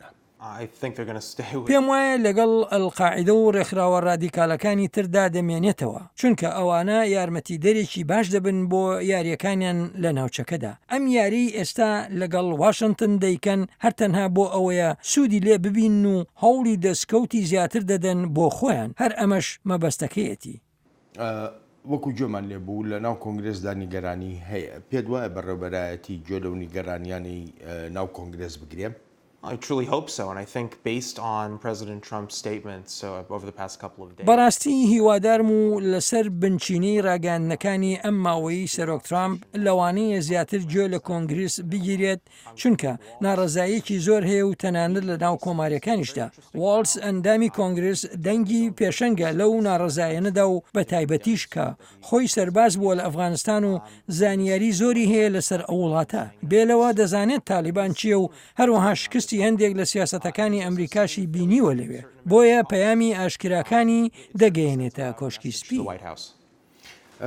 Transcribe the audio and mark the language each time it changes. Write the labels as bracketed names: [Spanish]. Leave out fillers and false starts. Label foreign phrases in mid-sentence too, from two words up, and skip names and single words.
[Central Kurdish] پێم وایە لەگەڵ ئەلقاعیدە و ڕێکخراوە ڕادیکالەکانی تردا دەمێنێتەوە چونکە ئەوانە یارمەتیدەرێکی باش دەبن بۆ یاریەکانیان لە ناوچەکەدا ئەم یاری ئێستا لەگەڵ واشنگتن دەیکەن هەر تەنها بۆ ئەوەیە سوودی لێ ببین و هەوڵی دەستکەوتی زیاتر دەدەن بۆ خۆیان هەر ئەمەش مەبەستەکەیەتی. وەکو جۆمان لێبوو لە ناو کۆنگرێسدا نیگەرانی هەیە پێت وایە بەڕێوەبەرایەتی گوێ لەو نیگەرانیانی ناو کۆنگرێس بگرێم؟ [English] I truly hope so, and I think based on President Trump's statements over the past couple of days. [Central Kurdish] بەڕاستی هیوادارم و لەسەر بنچینەی ڕاگەاندنەکانی ئەم ماوەی سەرۆک ترامپ لەوانەیە زیاتر گوێ لە کۆنگرس بگیرێت چونکە ناڕەزایەکی زۆر هەیە و تەنانەت لە ناو کۆماریەکانیشدا واڵس ئەندامی کۆنگرس دەنگی پێشەنگە لەو ناڕەزایەنەدا و بە تایبەتیش کە خۆی سەرباز بووە لە ئەفغانستان و زانیاری زۆری هەیە لەسەر ئەو وڵاتە بێلەوە دەزانێت تالیبان چییە و هەروەها شکستی هەندێک لە سیاسەتەکانی ئەمریکاشی بینیوە لەوێ بۆیە پەیامی ئاشکراکانی دەگەیەنێتە کۆشکی سپی.